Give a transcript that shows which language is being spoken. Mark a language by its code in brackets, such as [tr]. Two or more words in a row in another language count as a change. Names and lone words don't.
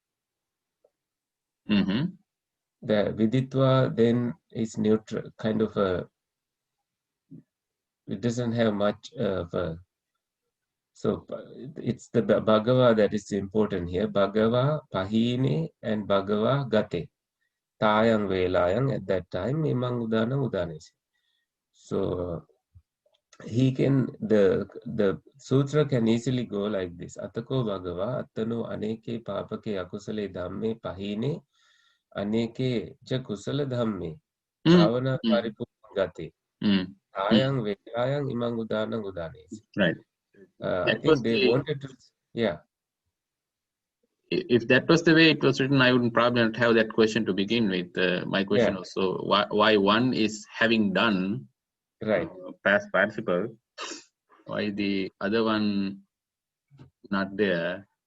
[en] The Viditva then is neutral, kind of a, it doesn't have much of a, so it's the Bhagava that is important here. [pi] Bhagava, Pahine, and Bhagava, Gate. Tayang Velayang [en] at that time, [pi] Imang Udana Udanesi. [en] So he can, the sutra can easily go like this. [pi] Atako Bhagava, Attano Aneke Papake Akusale Dhamme Pahine, Aneke cha Kusala Dhamme, Bhavana Paripurangate. Tayang Velayang Imang Udana Udanesi. [en] Right. I think they wanted to, yeah. If that was the way it was written, I wouldn't probably not have that question to begin with. My question was, so why one is having done, right, past participle, why the other one not there?